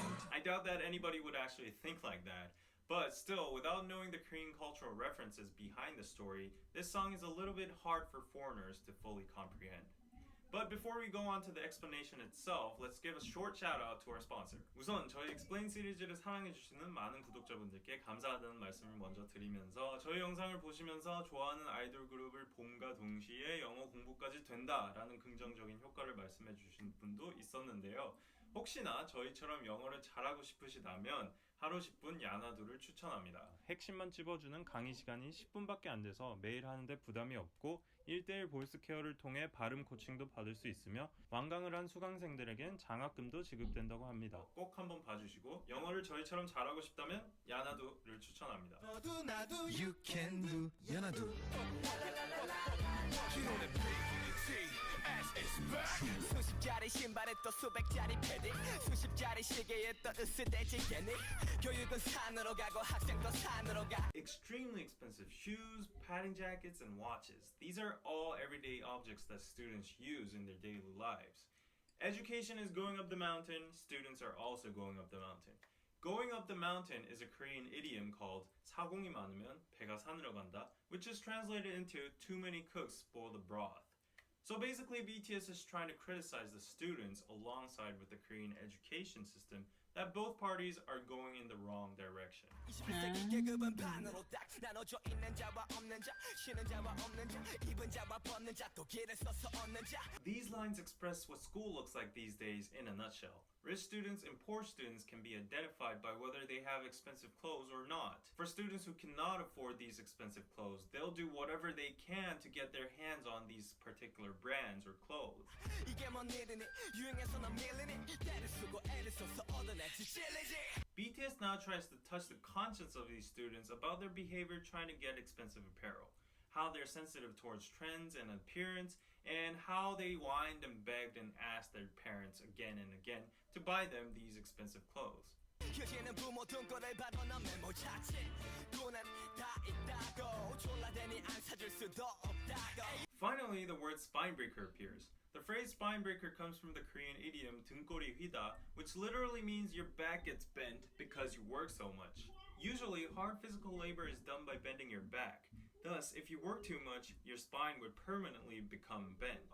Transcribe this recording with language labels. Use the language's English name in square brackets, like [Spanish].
[English] I doubt that anybody would actually think like that. But still, without knowing the Korean cultural references behind the story, this song is a little bit hard for foreigners to fully comprehend. But before we go on to the explanation itself, let's give a short shout out to our sponsor. [Korean] 우선 저희 Explain 시리즈를 사랑해주시는 많은 구독자분들께 감사하다는 말씀을 먼저 드리면서 저희 영상을 보시면서 좋아하는 아이돌 그룹을 봄과 동시에 영어 공부까지 된다라는 긍정적인 효과를 말씀해주신 분도 있었는데요. 혹시나 저희처럼 영어를 잘하고 싶으시다면 하루 10분 야나두를 추천합니다. 핵심만 찝어주는 강의 시간이 10분밖에 안 돼서 매일 하는데 부담이 없고 1대1 보이스 케어를 통해 발음 코칭도 받을 수 있으며 완강을 한 수강생들에겐 장학금도 지급된다고 합니다. 꼭 한번 봐주시고 영어를 저희처럼 잘하고 싶다면 야나두를 추천합니다. 너도 나도 [English] You can do [Korean] 야나두 수십 짜리 신발에 또 수백 짜리 패딩 수십 짜리 시계에 또 으스대지 괜히 교육은 산으로 가고 학생도 산으로 가 [English] Extremely expensive shoes, padding jackets, and watches. These are all everyday objects that students use in their daily lives. Education is going up the mountain, students are also going up the mountain. Going up the mountain is a Korean idiom called [Korean] 사공이 많으면 배가 산으로 간다, [English] which is translated into too many cooks spoil the broth. So basically, BTS is trying to criticize the students alongside with the Korean education system that both parties are going in the wrong direction. [Korean] 21세기 계급은 반으로 딱 나눠져 있는 자와 없는 자 쉬는 자와 없는 자 입은 자와 벗는 자 또 길을 써서 얻는 자 [English] These lines express what school looks like these days in a nutshell. Rich students and poor students can be identified by whether they have expensive clothes or not. For students who cannot afford these expensive clothes, they'll do whatever they can to get their hands on these particular brands or clothes. [Korean] 이게 뭔 일이니 유행해서 넌 밀리니 때를 쓰고 애를 써서 얻어내지 찔리지 [English] BTS now tries to touch the conscience of these students about their behavior trying to get expensive apparel, how they're sensitive towards trends and appearance, and how they whined and begged and asked their parents again and again to buy them these expensive clothes. [Korean] 휴지는 부모 등골을 봐도 넌 메모 자체 돈은 다 있다고 졸라대니 안 사줄 수도 없다고 [English] Finally, the word spinebreaker appears. The phrase spinebreaker comes from the Korean idiom [Korean] 등골이 휘다, [English] which literally means your back gets bent because you work so much. Usually, hard physical labor is done by bending your back. Thus, if you work too much, your spine would permanently become bent.